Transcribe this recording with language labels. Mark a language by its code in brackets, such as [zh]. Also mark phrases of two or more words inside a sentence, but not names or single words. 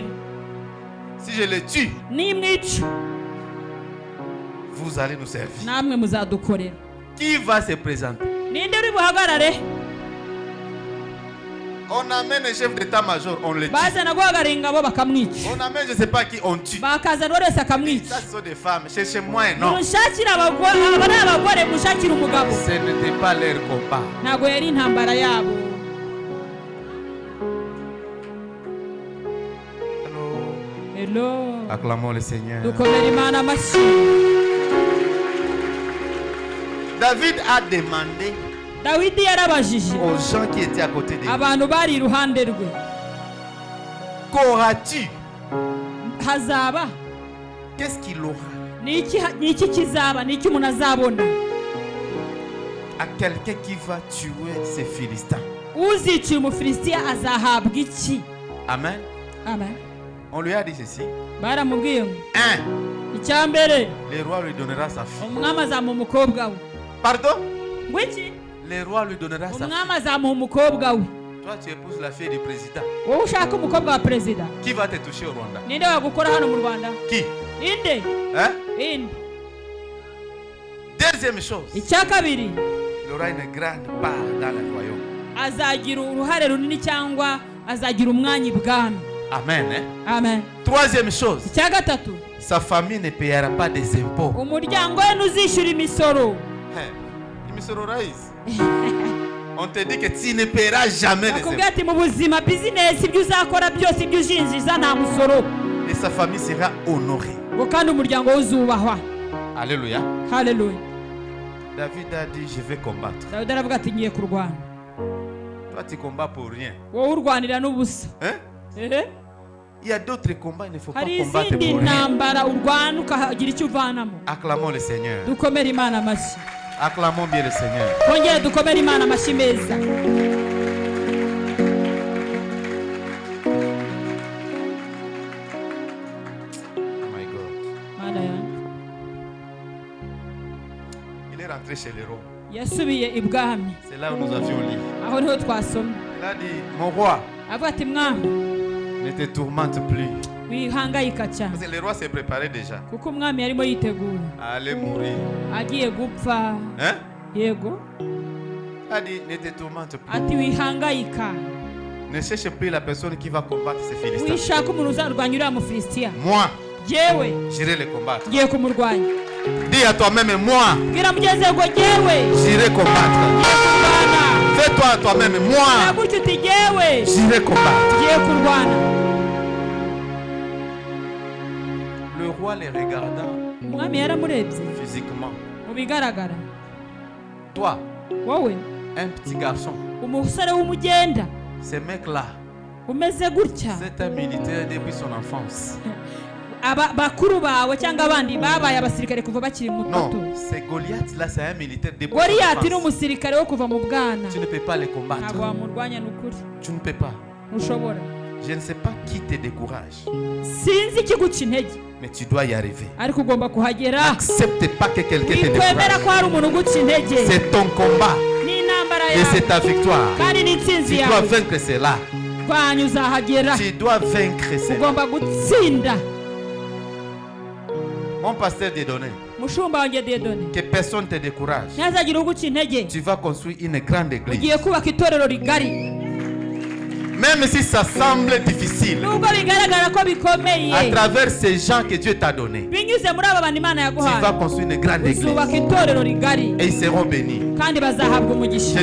[fr] Si je le tue, [rw] Nimwica [fr] vous allez nous servir. [rw] namwe muzadukorera. [fr] Qui va se présenter? [rw] Ninde uri buhagarare? [fr] On amène le chef d'état-major, on le tue. [rw] Bazana guhagarara ingabo bakamwica, [fr] On amène je ne sais pas qui, on tue. [rw] bakazana buri wese [fr] Ça, [rw] akamwica. [fr] ce sont des femmes. Cherchez-moi un homme. [rw] Munshakire abagore, aba ni abagore, munshakire umugabo. [fr] Ce n'était pas leur combat. [rw] Ntabwo yari intambara yabo. [fr] Hello. Acclamons le Seigneur. [rw] Dukomere Imana amashyi. [fr] David a demandé [rw] Dawidi yarabajije [fr] aux gens qui étaient à côté de lui, [rw] abantu bari iruhande rwe, [fr] qu'auras-tu? [rw] hazaba [fr] Qu'est-ce qu'il aura? [rw] ni iki kizaba, ni iki umuntu azabona? [fr] à quelqu'un qui va tuer ces Philistins. [rw] uziciye umufilisitiya azahabwa iki? Amen. Amen. [fr] On lui a dit ceci. [rw] Baramubwiye ngo 1. icya mbere [fr] Le roi lui donnera sa fille. [rw] umwami azamuha umukobwa we. [fr] Pardon? [rw] Ngo iki? [fr] Le roi lui donnera sa [rw] umwami [fr] fille. [rw] azamuha umukobwa we. [fr] Toi, tu épouses la fille du président. [rw] Wowe ushaka umukobwa wa perezida, [fr] Qui va te toucher au Rwanda? [rw] ninde wagukora hano mu Rwanda? [fr] Qui? [rw] Inde? [fr] Hein? [rw] Inde. [fr] Deuxième chose, [rw] Icya kabiri, [fr] il aura une grande part dans le royaume. [rw] azagira uruhare runini cyangwa azagira umwanya ibwami. [fr] Amen. Hein? [rw] Amen. [fr] Troisième chose, [rw] Icya gatatu, [fr] sa famille ne payera pas des impôts. umuryango we ntuzishyura imisoro. Hein? Il me sera raise. On te dit que tu ne paieras jamais les [rw] Bakubwira [fr] impôts. [rw] ati mu buzima bizinesi ibyo uzakora byose ibyo uzinjiza nta musoro. [fr] Et sa famille sera honorée. [rw] Ngo kandi umuryango we uzubahwa. [fr] Alléluia. [rw] Haleluya. [fr] David a dit, je vais combattre. [rw] Dawidi aravuga ati ngiye kurwana. [fr] Toi, tu combats pour rien. [rw] Wowe urwanira n'ubusa. [fr] Hein? [rw] Ehe. [fr] Il y a d'autres combats, il ne faut pas [rw] Hari [fr] combattre [rw] izindi [fr] pour rien. [rw] ntambara urwana ukagira icyo uvanamo. [fr] Acclamons le Seigneur. [rw] Dukomere Imana amashyi. [fr] Acclamons bien le Seigneur. [rw] Twongere dukomere Imana amashyi meza. [en] Oh my God. [rw] Mana yanjye. [fr] Il est rentré chez les rois. [rw] Yasubiye ibwami. [fr] C'est là où nous avions lu. [rw] Aho niho twasomye. [fr] Il a dit, mon roi, [rw] Avuga ati mwami [fr] ne te tourmente plus. [rw] wihangayika cyane. [fr] Parce que le roi s'est préparé déjà [rw] Kuko umwami yarimo yitegura. [fr] à aller mourir. [rw] Agiye gupfa. [fr] Hein? [rw] Yego. [fr] Il a dit, ne te tourmente plus. [rw] Ati wihangayika. [fr] Ne cherche plus la personne qui va combattre ces Philistins. [rw] Wishaka umuntu uzarwanya uriya mufilisitiya. [fr] Moi, [rw] Jewe [fr] j'irai les combattre. [rw] ngiye kumurwanya. [fr] Dis à toi-même, moi, [rw] Bwira mugenzi wawe ngo jewe [fr] j'irai combattre. [rw] ngiye kurwana. [fr] Fais-toi à toi-même, moi, [rw] Nagutse uti jewe [fr] j'irai combattre. [rw] ngiye kurwana. [fr] Le roi les regardant [rw] Umwami yaramurebye [fr] physiquement. [rw] mu bigaragara. [fr] Toi, [rw] Wowe [fr] un petit garçon, [rw] umusore w'umugenda [fr] ce mec-là, [rw] umeze gutya. [fr] c'est un militaire depuis son enfance. [rw] Bakuru bawe cyangwa abandi babaye abasirikare kuva bakiri muto. [fr] Non, c'est Goliath là, c'est un militaire depuis son [rw] Goliyati ni [fr] enfance. [rw] umusirikare wo kuva mu bwana. [fr] Tu ne peux pas les combattre. [rw] Ntabwo wamurwanya n'ukuri. [fr] Tu ne peux pas. [rw] Ntushobora. [fr] Je ne sais pas qui te décourage, [rw] Sinzi ikiguca intege [fr] mais tu dois y arriver. [rw] ariko ugomba kuhagera. [fr] N'accepte pas que quelqu'un te [rw] Wikwemera [fr] décourage. [rw] ko hari umuntu uguca intege. [fr] C'est ton combat [rw] Ni intambara [fr] et c'est [rw] yawe [fr] ta victoire. [rw] kandi ni intsinzi [fr] Tu dois [rw] yawe. [fr] vaincre cela. [rw] Rwanya uzahagera. [fr] Tu dois vaincre cela. [rw] Ugomba gutsinda. [fr] Mon pasteur t'a donné [rw] Mushumba wanjye Dieudonné, [fr] que personne ne te décourage. [rw] ntihazagire uguca intege. [fr] Tu vas construire une grande église. [rw] Ugiye kubaka itorero rigari. [fr] Même si ça semble difficile, [rw] Nubwo bigaragara ko bikomeye, [fr] à travers ces gens que Dieu t'a donnés, [rw] binyuze muri aba bantu Imana [fr] tu vas [rw] yaguhaye, [fr] construire une grande église. [rw] uzubaka itorero rigari [fr] Et ils seront bénis. [rw] kandi bazahabwa umugisha.